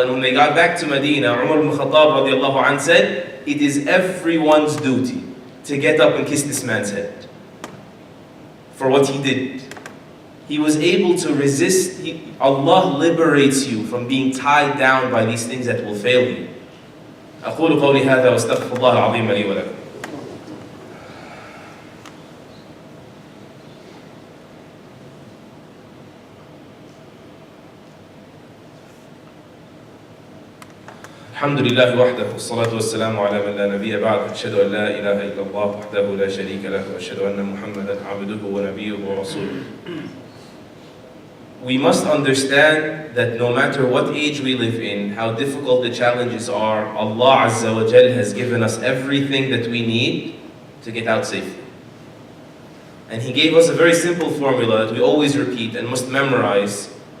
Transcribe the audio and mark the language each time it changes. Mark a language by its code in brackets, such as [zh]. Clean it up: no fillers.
[en] And when they got back to Medina, Umar ibn Khattab radiallahu anh said, it is everyone's duty to get up and kiss this man's head for what he did. He was able to resist. Allah liberates you from being tied down by these things that will fail you. [ar] أقول قولي هذا وأستغفر الله العظيم لي ولكم. الحمد لله وحده والصلاة والسلام على من لا نبي بعد أشهد أن لا إله إلا الله وحده لا شريك له وأشهد أن محمدا عبده ونبيه ورسوله. [en] We must understand that no matter what age we live in, how difficult the challenges are, Allah Azza wa Jal has given us everything that we need to get out safely. And He gave us a very simple formula that we always repeat and must memorize.